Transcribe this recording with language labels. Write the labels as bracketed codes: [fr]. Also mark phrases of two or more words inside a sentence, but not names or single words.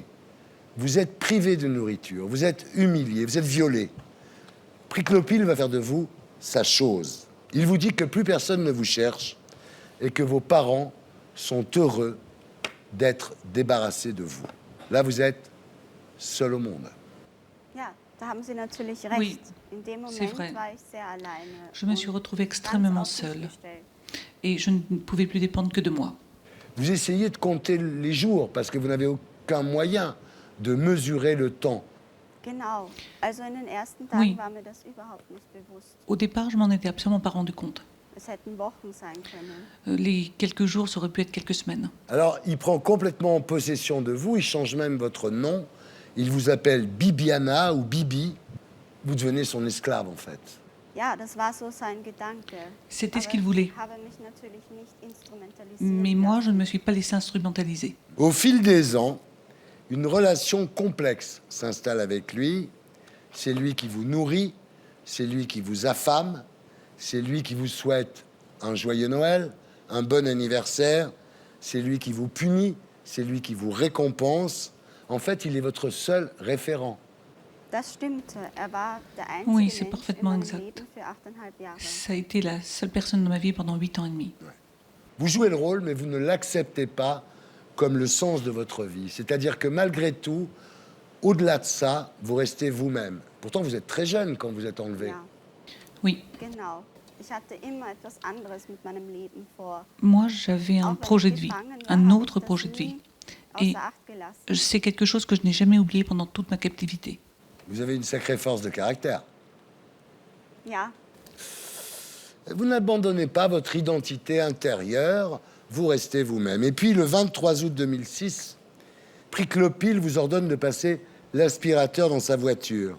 [fr] Vous êtes privé de nourriture, vous êtes humilié, vous êtes violé. Priklopil va faire de vous sa chose. Il vous dit que plus personne ne vous cherche et que vos parents sont heureux d'être débarrassés de vous. Là, vous êtes seul au monde. [de] Ja, da haben Sie natürlich [fr] Oui, [de] recht. In dem [fr] c'est [de] Moment [fr] vrai. [de] war ich sehr alleine. [fr] Je me suis [de] und [fr] retrouvée [de] ganz [fr] extrêmement [de] auf mich [fr] seule [de] gestellt. [fr] et je ne pouvais plus dépendre que de moi. Vous essayez de compter les jours parce que vous n'avez aucun moyen de mesurer le temps. [de] Genau. Also in den ersten Tagen [fr] Oui. [de] war mir das überhaupt nicht bewusst. [fr] Au départ, je m'en étais absolument pas rendu compte. [de] Es hätten Wochen sein können. [fr] Les quelques jours, ça aurait pu être quelques semaines. Alors, il prend complètement possession de vous, il change même votre nom. Il vous appelle Bibiana ou Bibi. Vous devenez son esclave, en fait. [de] Ja, das war so sein Gedanke. [fr] C'était ce [de] Aber [fr] qu'il voulait. [de] ich habe mich natürlich nicht instrumentalisieren [fr] Mais moi, je ne [de] lassen. [fr] me suis pas laissée instrumentaliser. Au fil des ans, une relation complexe s'installe avec lui. C'est lui qui vous nourrit, c'est lui qui vous affame, c'est lui qui vous souhaite un joyeux Noël, un bon anniversaire, c'est lui qui vous punit, c'est lui qui vous récompense. En fait, il est votre seul référent. [de] Das stimmte. Er war der einzige [fr] Oui, c'est [de] Mensch in [fr] parfaitement [de] meinem [fr] exact. [de] Leben für 8,5 Jahre. [fr] Ça a été la seule personne de ma vie pendant 8 ans et demi. Vous jouez le rôle, mais vous ne l'acceptez pas comme le sens de votre vie. C'est-à-dire que malgré tout, au-delà de ça, vous restez vous-même. Pourtant, vous êtes très jeune quand vous êtes enlevé. [de] Ja, [fr] Oui, [de] genau. Ich hatte immer etwas anderes mit meinem Leben vor. [fr] moi, j'avais un [de] Auch wenn [fr] projet [de] ich [fr] de vie, [de] gefangen war, [fr] un [de] habe [fr] autre [de] ich das [fr] projet de vie. [de] nie [fr] Et [de] außer Acht gelassen. [fr] c'est quelque chose que je n'ai jamais oublié pendant toute ma captivité. Vous avez une sacrée force de caractère. [de] Ja, [fr] Vous n'abandonnez pas votre identité intérieure, vous restez vous-même. Et puis, le 23 août 2006, Priklopil vous ordonne de passer l'aspirateur dans sa voiture.